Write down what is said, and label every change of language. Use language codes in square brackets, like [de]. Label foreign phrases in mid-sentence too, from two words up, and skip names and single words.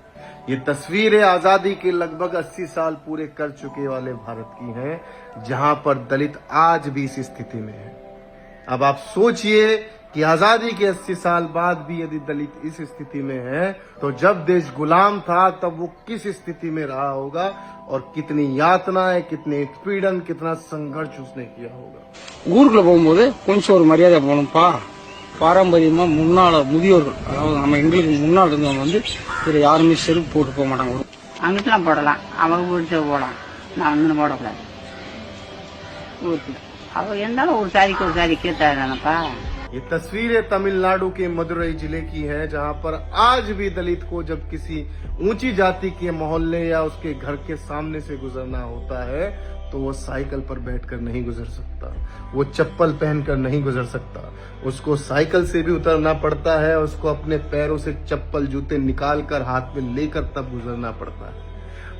[hi] ये तस्वीरें आजादी के लगभग 80 साल पूरे कर चुके वाले भारत की हैं, जहां पर दलित आज भी इस स्थिति में है। अब आप सोचिए कि आजादी के 80 साल बाद भी यदि दलित इस स्थिति में है, तो जब देश गुलाम था तब वो किस स्थिति में रहा होगा और कितनी यातनाएं, कितने उत्पीड़न, कितना संघर्ष उसने किया होगा। [ta] ஊருக்குள்ள போகும்போது கொஞ்சம் ஒரு மரியாதை போகணும்ப்பா. பாரம்பரியமா முன்னாள் முதியோர்கள், அதாவது நம்ம எங்களுக்கு முன்னாள் இருந்தவங்க இதுல யாருமே செருப்பு போட்டு போக மாட்டாங்க. அங்கிட்டலாம் போடலாம், அவங்க பிடிச்ச போடலாம், நான் அங்கே போடக்கூடாது. ஊருக்குள்ள அவங்க இருந்தாலும் ஒரு சாதி கேட்டாப்பா. [hi] ये तस्वीरें तमिलनाडु के मदुरई जिले की है, जहां पर आज भी दलित को जब किसी ऊंची जाति के मोहल्ले या उसके घर के सामने से गुजरना होता है तो वो साइकिल पर बैठकर नहीं गुजर सकता, वो चप्पल पहनकर नहीं गुजर सकता, उसको साइकिल से भी उतरना पड़ता है, उसको अपने पैरों से चप्पल जूते निकाल कर हाथ में लेकर तब गुजरना पड़ता है।